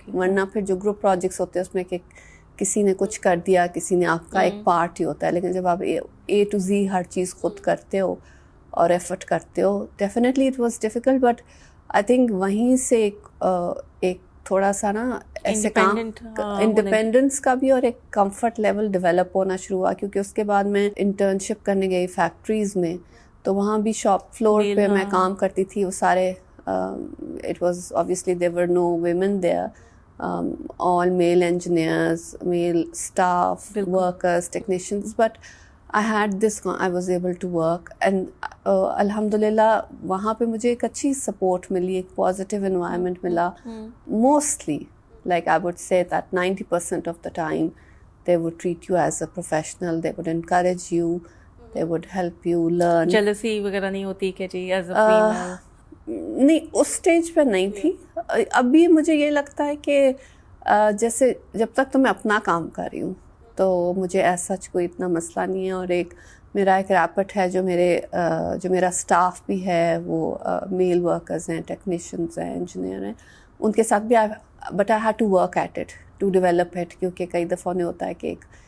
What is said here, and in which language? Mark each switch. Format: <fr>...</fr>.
<ur>ورنہ پھر جو گروپ پروجیکٹس ہوتے ہیں اس میں کہ کسی نے کچھ کر دیا, کسی نے آپ کا ایک پارٹ ہی ہوتا ہے, لیکن جب آپ A to Z ہر چیز خود کرتے ہو اور ایفرٹ کرتے ہو,</ur> <en>Definitely it was difficult. But I think</en> <ur>وہیں سے ایک تھوڑا سا نا ایسے کام انڈیپینڈنس کا بھی اور ایک کمفرٹ لیول ڈیولپ ہونا شروع ہوا, کیونکہ اس کے بعد میں انٹرنشپ کرنے گئی فیکٹریز میں, تو وہاں بھی شاپ فلور پہ میں کام کرتی تھی.</ur> <en>وہ سارے it was obviously there were no women there, all male engineers, male staff, workers, technicians, but I had this, I was able to work and alhamdulillah</en> <ur>وہاں پہ مجھے ایک اچھی سپورٹ ملی, ایک پازیٹیو انوائرمنٹ ملا.</ur> <en>Mostly like I would say that 90% of the time they would treat you as a professional, they would encourage you, they would help you learn.</en> <ur>Jealousy وغیرہ نہیں ہوتی کہ جی</ur> <en>Is a female?</en> <ur>نہیں, اس stage پہ نہیں تھی. ابھی مجھے یہ لگتا ہے کہ جیسے جب تک تو میں اپنا کام کر رہی ہوں تو مجھے ایسا کوئی اتنا مسئلہ نہیں ہے. اور میرا ایک ریپٹ ہے جو میرا اسٹاف بھی ہے, وہ میل ورکرز ہیں, ٹیکنیشینز ہیں, انجینئر ہیں, ان کے ساتھ بھی.</ur> <en>but I had to work at it to develop it,</en> <ur>کیونکہ کئی دفعہ نہیں ہوتا ہے کہ ایک</ur>